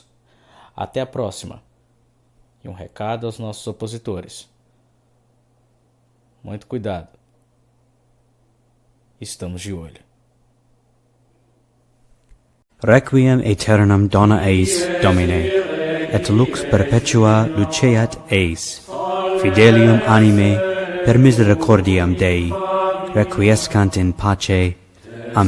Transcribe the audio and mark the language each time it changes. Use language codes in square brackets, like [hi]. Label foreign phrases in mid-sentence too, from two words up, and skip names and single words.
[pt] Até a próxima. E um recado aos nossos opositores. Muito cuidado. Estamos de olho. [la] Requiem aeternam dona eis, Domine, et lux perpetua luceat eis. Fidelium anime per misericordiam Dei, requiescant in pace.